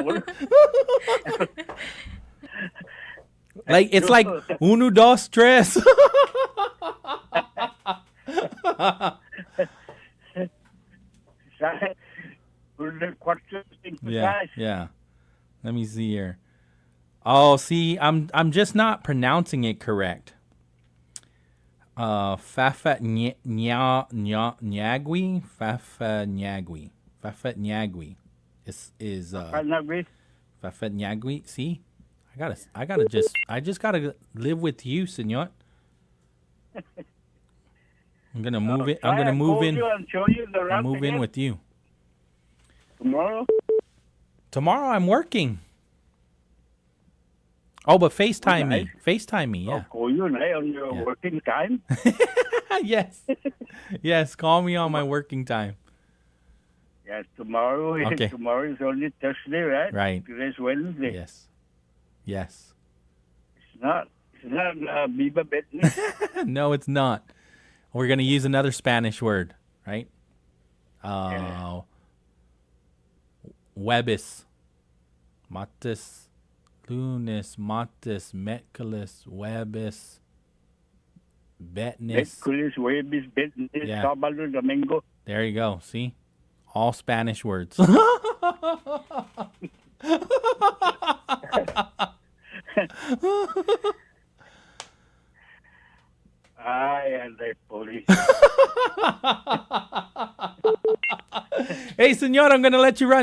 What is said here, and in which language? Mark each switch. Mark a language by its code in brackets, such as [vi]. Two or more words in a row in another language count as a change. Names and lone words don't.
[en] Like it's like [es] uno, dos, tres. [en] Yeah. Let me see here. Oh, see, I'm just not pronouncing it correct. Fafa Nyagui, Fafa Nyagui, Fafa Nyagui is Fafa Nyagui. See, I just gotta live with you, senor. I'm gonna move it. I'm gonna move in. I'll move in with you. Tomorrow? Tomorrow I'm working. Oh, but FaceTime me. FaceTime me, yeah. Call you on your working time? Yes. Yes, call me on my working time. Yes, tomorrow. Okay. Tomorrow is only Thursday, right? Right. Today's Wednesday. Yes. Yes. It's not Biba business. No, it's not. We're going to use another Spanish word, right? [es] Webis. Matis. Lunes. Matis. Metcalis. Webis. Betnis. Metcalis, Webis, Betnis, Sábado, Domingo. [en] There you go. See? All Spanish words. And the police. Hey, senor, I'm going to let you run.